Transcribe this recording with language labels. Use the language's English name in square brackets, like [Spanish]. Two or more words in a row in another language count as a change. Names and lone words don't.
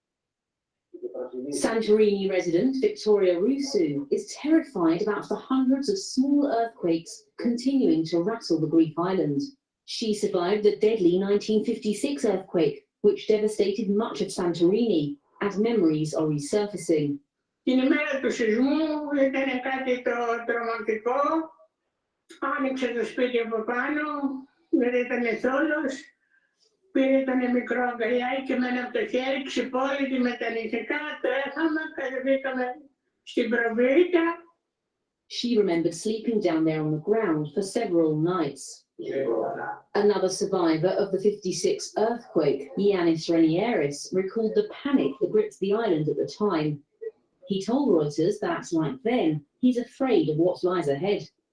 [English] Santorini resident Victoria Rusu is terrified about the hundreds of small earthquakes continuing to rattle the Greek island. She survived the deadly 1956 earthquake, which devastated much of Santorini, and memories are resurfacing. [Greek] Την ημέρα του σεισμού ήταν κάτι το τρομακτικό. Άνοιξε το σπίτι από πάνω, δεν ήταν θόλος. Πήρε τον μικρό αγκαλιάκι με ένα από το χέρι, ξυπόλυτη με τα νυχτικά, τρέχαμε, κατεβήκαμε στην προβίτα. [English] She remembered sleeping down there on the ground for several nights. Another survivor of the 56 earthquake, Yannis Renieris, recalled the panic that gripped the island at the time. He told Reuters that, like then, he's afraid of what lies ahead.